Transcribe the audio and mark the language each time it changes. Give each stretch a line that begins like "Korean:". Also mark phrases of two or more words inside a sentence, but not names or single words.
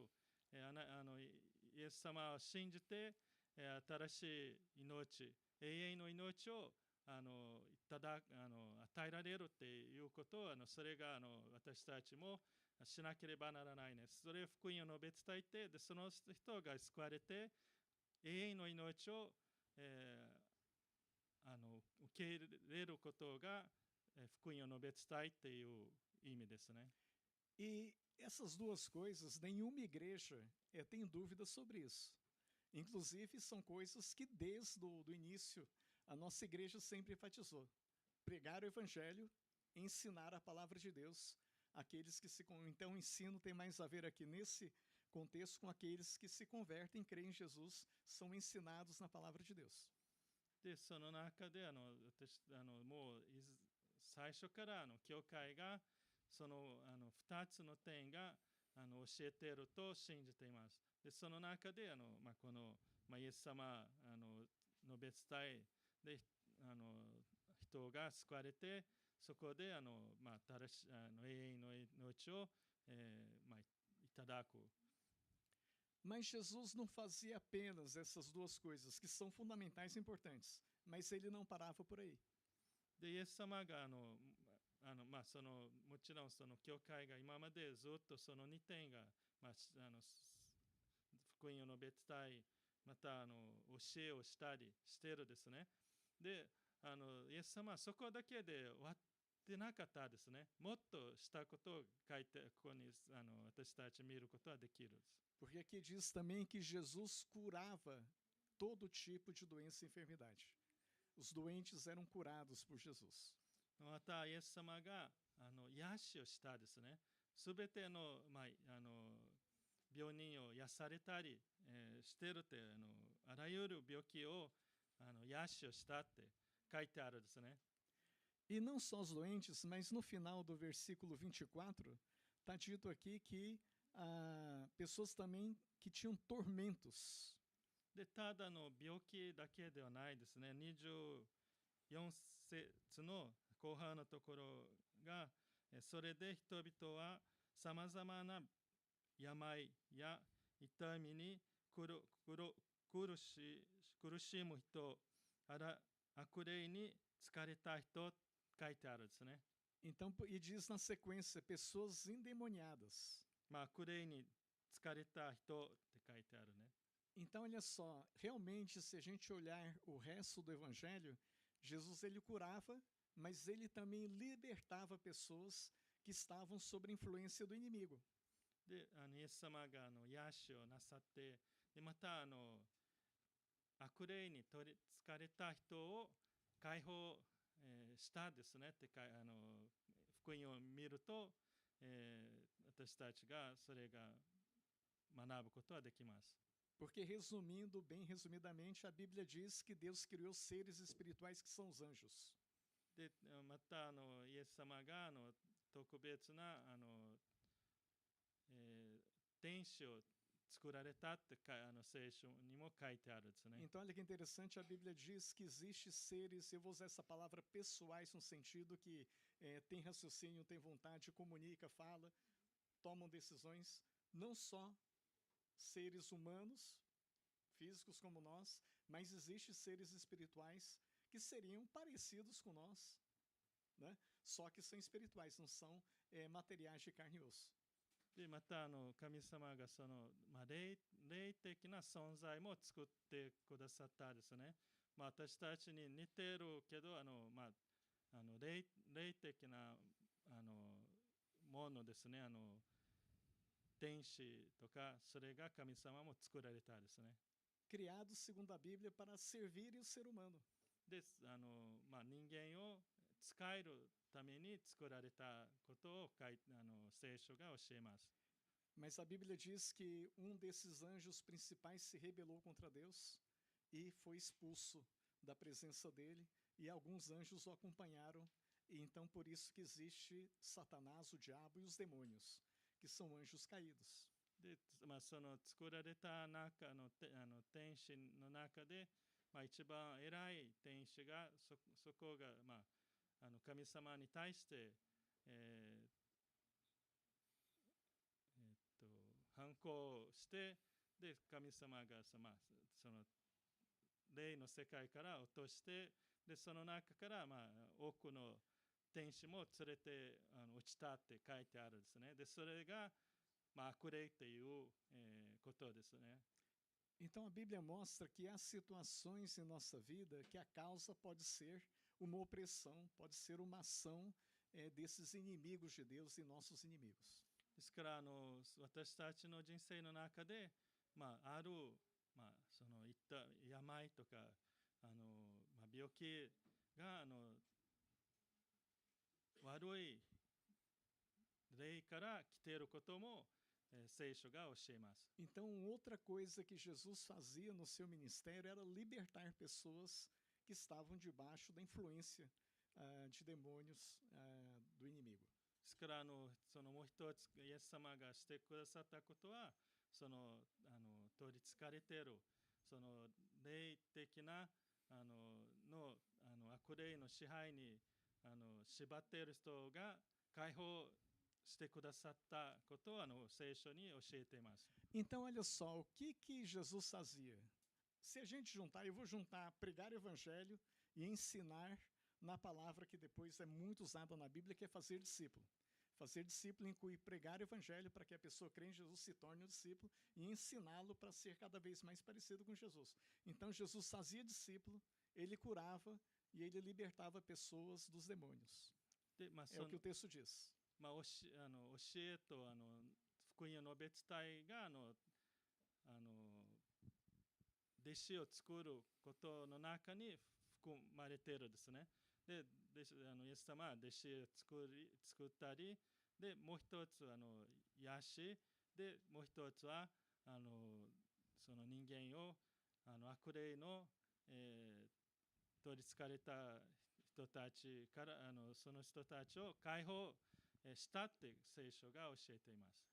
Japanese: イエス様を信じて新しい命、永遠の命を与えられるということをそれが私たちもしなければならないね。それを福音を述べ伝えて、でその人が救われて、永遠の命を、受け入れることが、福音を述べ伝えっていう意味ですね。
Portuguese: E essas duas coisas, nenhuma igreja tem dúvida sobre isso. Inclusive, são coisas que desde o do início a nossa igreja sempre enfatizou. Pregar o evangelho, ensinar a palavra de Deus. Aqueles que se... Então, o ensino tem mais a ver aqui nesse contexto com aqueles que se convertem e creem em Jesus, são ensinados na palavra de Deus.
Japanese: で、その中で私もう最初から教会がその2つの点が教えていると信じています。で、その中でこの、イエス様述べ伝えで人が救われて、そこで永遠の命を、いただく。
Portuguese: Mas Jesus não fazia apenas essas duas coisas, que são fundamentais e importantes, mas ele não parava por aí.
Japanese: で、イエス様がもちろんその教会が今までずっとその2点が、福音を述べ伝え、また教えをしたりしているですね。で、イエス様はそこだけで終わってなかったですね。もっとしたことを書いて、ここに私たち見ることはできる。
Portuguese: Porque aqui diz também que Jesus curava todo tipo de doença e enfermidade. Os doentes eram curados por Jesus.
Japanese: また、イエス様が癒しをしたですね。すべての、病人を癒されたり、しているって、あらゆる病気を癒しをしたって書いてあるですね。
Portuguese: E não só os doentes, mas no final do versículo 24, está dito aqui que pessoas também que tinham tormentos.
Japanese: で、ただの病気だけではないですね。24節の後半のところが、それで人々はさまざまな病や痛みに苦しむ人、悪霊に疲れた人、書いてあるんですね。
Portuguese: Então, e diz na sequência, pessoas endemoniadas.
Japanese: 悪霊に疲れた人って書いてあるね。
Portuguese: Então, olha só, realmente, se a gente olhar o resto do evangelho, Jesus ele curava, mas ele também libertava pessoas que estavam sob a influência do inimigo.
Japanese: で、イエス様が癒しをなさって、でまた悪霊に疲れた人を解放、したですねって福音を見ると、私たちがそれが学ぶことはできます。
Portuguese: Porque, resumindo, bem resumidamente, a Bíblia diz que Deus criou seres espirituais que são os anjos.
Japanese: で、またイエス様が特別な天使を作られたって聖書にも書いてあるんですね。
Portuguese: Então, olha que interessante, a Bíblia diz que existem seres, eu vou usar essa palavra pessoais, no sentido que tem raciocínio, tem vontade, comunica, fala, tomam decisões, não só seres humanos, físicos como nós, mas existem seres espirituais que seriam parecidos com nós, né? Só que são espirituais, não são materiais de carne e osso.
Japanese: で、また神様がその、霊的な存在も作ってくださったですね。私たちに似ているけど霊的なものですね。天使とかそれが神様も作られたですね。
Portuguese: Criados segundo a Bíblia para servirem o ser humano.
Japanese: で、人間を使えるために作られたことを聖書が教えます。
Portuguese: Mas a Bíblia diz que desses anjos principais se rebelou contra Deus e foi expulso da presença dele, e alguns anjos o acompanharam, e então por isso que existe Satanás, o diabo e os demônios, que são anjos caídos.
Japanese: で、その作られた中の天使の中で、一番偉い天使がそこが、神様に対して、反抗して、で神様がその霊の世界から落として、でその中から、多くの天使も連れて落ちたって書いてあるんですね。で、それが、悪霊っていう、ことですね。
Portuguese: Então a Bíblia mostra que há situações em nossa vida que a causa pode ser uma opressão, pode ser uma ação desses inimigos de Deus e nossos inimigos.
Japanese: ですから私たちの人生の中で、ある、そのいった病とか病気が悪い霊から来ていることも、聖書が教えます。
Portuguese: Então, outra coisa que Jesus fazia no seu ministério era libertar pessoas que estavam debaixo da influência de demônios do inimigo.
Japanese: ですからそのもう一つイエス様がしてくださったことは、取りつかれているその霊的な悪霊の支配に縛っている人が解放してくださったことを聖書に教えています。
Portuguese: Então, olha só, o que Jesus fazia? Se a gente juntar, eu vou juntar pregar o evangelho e ensinar na palavra que depois é muito usada na Bíblia, que é fazer discípulo. Fazer discípulo inclui pregar o evangelho para que a pessoa crê em Jesus se torne um discípulo e ensiná-lo para ser cada vez mais parecido com Jesus. Então, Jesus fazia discípulo, ele curava e ele libertava pessoas dos demônios. É o que o texto diz.
Japanese: 教えと福音の別体が弟子を作ることの中に含まれているですね。でイエス様は弟子を作ったり、でもう一つ癒し、でもう一つはその人間を悪霊の、取りつかれた人たちからその人たちを解放estáって聖書が教えています。